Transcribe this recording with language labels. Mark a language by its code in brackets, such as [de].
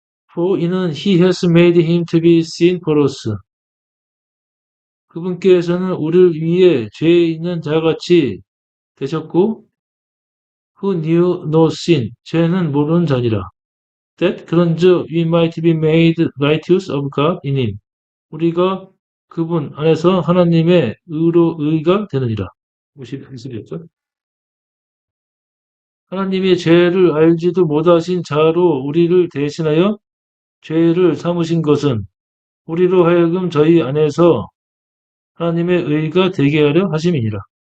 [en] For [ko] 이는 [en] he has made him to be sin for us. [ko] 그분께서는 우리를 위해 죄 있는 자같이 되셨고 [en] who knew no sin. [ko] 죄는 모르는 자니라. [en] That [ko] 그런즉 [en] we might be made righteous of God in him. [ko] 우리가 그분 안에서 하나님의 의가 되느니라. 51절이었죠. 하나님의 죄를 알지도 못하신 자로 우리를 대신하여 죄를 삼으신 것은 우리로 하여금 저희 안에서 하나님의 의가 되게 하려 하심이니라.